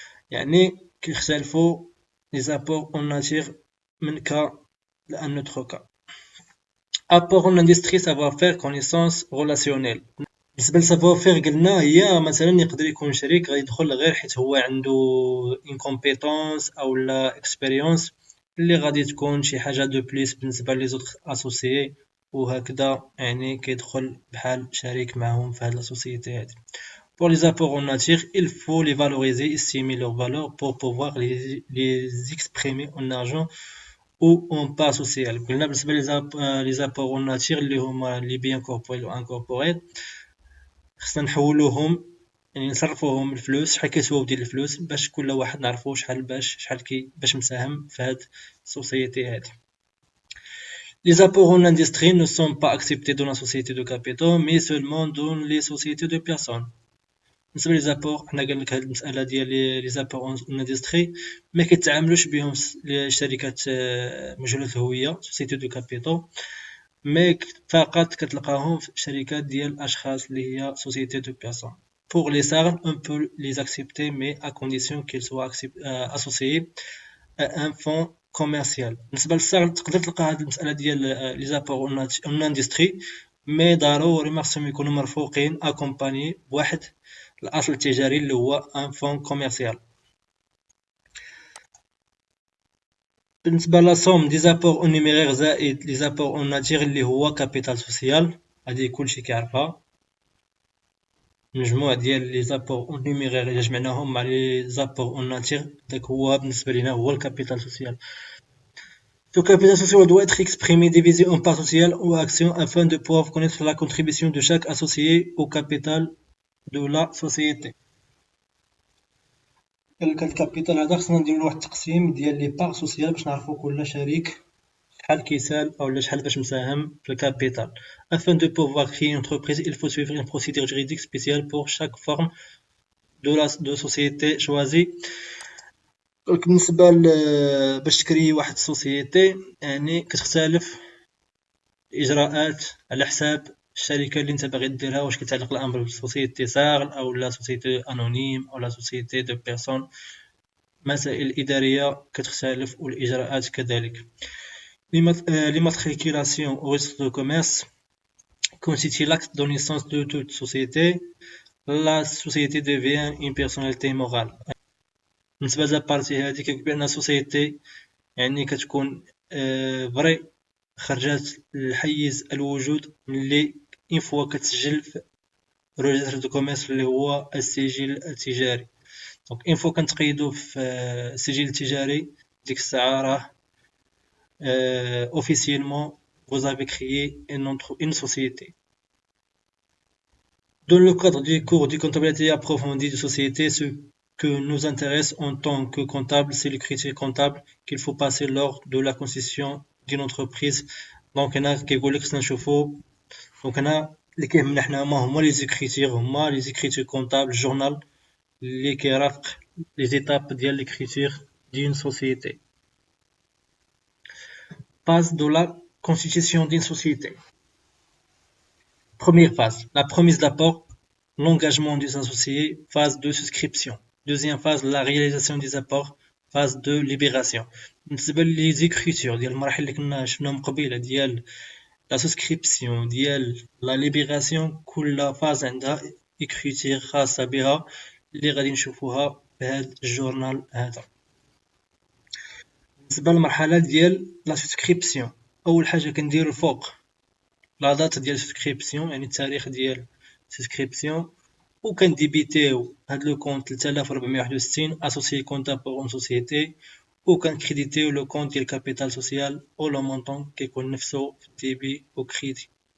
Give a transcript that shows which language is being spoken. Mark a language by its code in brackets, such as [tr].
[ar] يعني كيختلفوا لي زابور اون ناتير من كا لان اوتر كا. [fr] Apport en industrie, savoir-faire, connaissance relationnelle. [ar] بالنسبة للسافوار فير قلنا هي مثلا يقدر يكون شريك غادي يدخل غير حيت هو عنده ان كومبيتونس او لا اكسبيريونس اللي غادي تكون شي حاجة دو بليس بالنسبة لي زوطخ اسوسيي، وهكذا يعني كيدخل بحال شريك معهم في هاد لاسوسيتي هادي. [fr] Pour les apports en nature, il faut les valoriser, estimer leur valeur pour pouvoir les exprimer en argent ou en part sociale. [ar] قلنا بالنسبة لي apports en nature اللي هما لي بيان كوربوريل و انكوربوريل خصنا نحولوهم، يعني نصرفوهم الفلوس شحال كيسواو ديال الفلوس باش كل واحد نعرفو شحال باش مساهم في هاد السوسيتي هادي. [fr] Les apports en industrie ne sont pas acceptés dans la société de capitaux mais seulement dans les sociétés de personnes. [ar] بالنسبه لي زابور حنا قال لك هاد المساله ديال لي زابور اون اندستري ما كيتعاملوش بهم الشركات مجهوله الهويه سوسيتي دو كابيتو، مي فقط كتلقاهم في شركات ديال الاشخاص اللي هي سوسيتي دو بيرسون. [fr] pour les sarnes on peut les accepter mais à condition qu'ils soient associés à un fonds commercial. [ar] بالنسبه للسارن تقدر تلقى هاد المساله ديال لي زابور اون اندستري مي ضروري ما خصهم يكونوا مرفوقين اكومباني بواحد الأصل التجاري اللي هو ان فون كوميرسيال. بالنسبة لا سوم دي زابور اون نيميرير زائد لي زابور اون ناتير اللي هو كابيتال سوسيال، هادي كلشي كيعرفها. المجموع ديال لي زابور اون نيميرير إلا جمعناهم مع لي زابور اون ناتير داك هو بالنسبة لينا هو الكابيتال سوسيال. [fr] Ce capital social doit être exprimé divisé en parts sociales ou actions afin de pouvoir connaître la contribution de chaque associé au capital de la société. [ar] الكابيتال هذا خصنا نديرو واحد التقسيم ديال لي بار سوسيال باش نعرفو كل شريك شحال كيسال اولا شحال باش مساهم في الكابيتال. [fr] afin de pouvoir créer une entreprise il faut suivre une procédure juridique spéciale pour chaque forme de société choisie. [ar] دونك بالنسبة باش تكري واحد السوسيتي يعني كتختلف الإجراءات على حساب الشركة اللي انت باغي ديرها، واش كيتعلق الأمر بسوسيتي صاغ أو لا سوسيتي أنونيم أو لا سوسيتي دو بيرسون. المسائل الإدارية كتختلف والإجراءات كذلك. [fr] L'immatriculation au registre de commerce constitue l'acte de naissance de toute société. La société devient une personnalité morale. [ar] بالنسبة لابارتي هادي كيقول بأن سوسيتي يعني كتكون فري خرجات الحيز الوجود ملي اون فوا كتسجل في روجيستر دو كوميرس اللي هو السجل التجاري. دونك اون فوا كنتقيدو في السجل التجاري ديك الساعة راه [fr] officiellement vous avez créé une société. Dans le cadre du cours de comptabilité approfondie de société, ce que nous intéresse en tant que comptable, c'est les critères comptables qu'il faut passer lors de la constitution d'une entreprise. [ar] Donc هنا كيقول لك خصنا نشوفو دونك هنا اللي كيهمنا حنا هما لي زيكريتير، هما لي زيكريتير كونطابل جورنال اللي كيرافق لي زيتاب ديال ليكريتير دين سوسيتي. [fr] Phase de la constitution d'une société. Première phase, la promesse d'apport, l'engagement des associés, phase de souscription. Deuxième phase, la réalisation des apports, phase de libération. [ar] بالنسبة لي زيكريتور ديال المراحل اللي كنا شفناهم قبيله ديال لا سوسكريبسيون ديال لا ليبيراسيون، كل فاز عندها اكريتير خاصة بها اللي غادي نشوفوها في هذا الجورنال هذا. بالنسبة للمرحلة ديال لا سوسكريبسيون، أول حاجة كنديرو الفوق لا دات ديال سوسكريبسيون يعني التاريخ ديال سوسكريبسيون، وكنديبيتيو هاد لو كونت 3461 اسوسيي كونطابل بور اون سوسيتي، وكنكريديتيو لو كونت ديال كابيتال سوسيال او لو مونطون كيكون نفسو في الديبي او كريدي.